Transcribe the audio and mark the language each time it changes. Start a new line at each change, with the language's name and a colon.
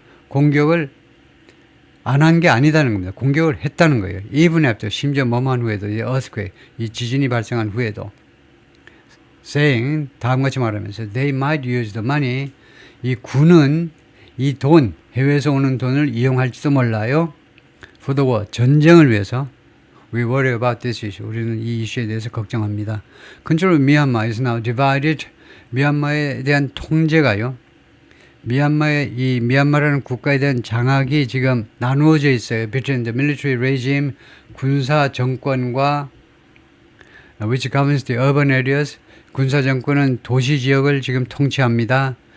Korean: 공격을 안 한 게 아니다는 겁니다. 공격을 했다는 거예요. even after 심지어 뭐만 후에도 이 earthquake 이 지진이 발생한 후에도 saying 다음같이 말하면서
English: they might use the money
Korean: 이 군은 이 돈 해외에서 오는 돈을 이용할지도 몰라요.
English: for the war
Korean: 전쟁을 위해서
English: We worry about this issue.
Korean: 우리는 이 이슈에 대해서 걱정합니다.
English: Control of Myanmar is now divided.
Korean: 미얀마에 대한 통제가요. 미얀마라는 국가에 대한 장악이 지금 나누어져 있어요.
English: Between the military regime,
Korean: 군사 정권과
English: which governs the urban areas.
Korean: 군사 정권은 도시 지역을 지금 통치합니다.